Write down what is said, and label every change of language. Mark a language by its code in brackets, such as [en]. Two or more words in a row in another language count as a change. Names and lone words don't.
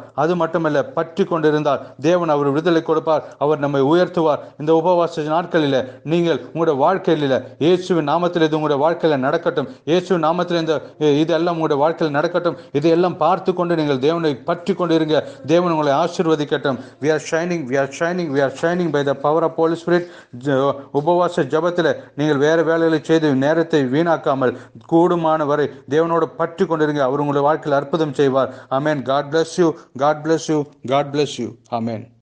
[ta] அது மட்டுமல்ல, பற்றி கொண்டிருந்தால் தேவன் அவர் விடுதலை கொடுப்பார், அவர் நம்மை உயர்த்துவார். இந்த உபவாச நாட்களில் நீங்கள் உங்களுடைய வாழ்க்கையில் இயேசுவின் நாமத்தில் இது உங்களுடைய வாழ்க்கையில் நடக்கட்டும். இயேசுவின் நாமத்தில் இதெல்லாம் உங்களுடைய வாழ்க்கையில் நடக்கட்டும். இதையெல்லாம் பார்த்து கொண்டு நீங்கள் தேவனை பற்றி கொண்டிருங்க. தேவன் உங்களை ஆசீர்வதிக்கட்டும். [en] we are shining by the power of Holy Spirit. [ta] உபவாச ஜபத்தில் நீங்கள் வேறு வேலைகளை செய்து நேரத்தை வீணாக்காமல் கூடுமான வரை தேவனோடு பற்றி கொண்டிருங்க. அவர் உங்களுடைய வாழ்க்கையில் அற்புதம் செய்வார். ஆமென். [en] God bless you. God bless you. God bless you. [ta] ஆமென்.